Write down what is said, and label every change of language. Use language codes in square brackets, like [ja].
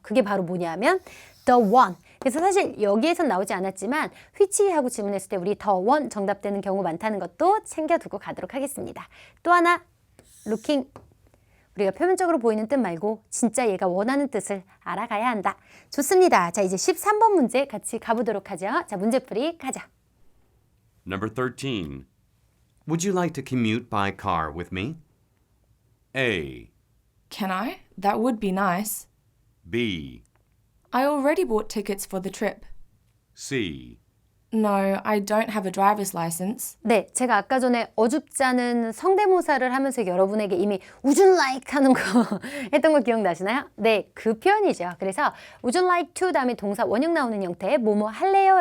[ko] 그게 바로 뭐냐면 [en] the one. [ko] 그래서 사실 여기에선 나오지 않았지만 which 하고 질문했을 때 우리 the one 정답되는 경우 많다는 것도 챙겨두고 가도록 하겠습니다. 또 하나 looking, 우리가 표면적으로 보이는 뜻 말고 진짜 얘가 원하는 뜻을 알아가야 한다. 좋습니다. 자, 이제 13번 문제 같이 가보도록 하죠. 자, 문제풀이 가자. [en] Number 13. Would you like to commute by car with me? A. Can I? That would be nice. B. I already bought tickets for the trip. C. No, I don't have a driver's license. [ko] 네, 제가 아까 전에 어줍지 않은 성대모사를 하면서 여러분에게 이미 [en] Would you like [ko] 하는 거 했던 거 기억나시나요? 네, 그 표현이죠. 그래서 [en] Would you like to [ko] 다음에 동사 원형 나오는 형태의 뭐뭐 할래요?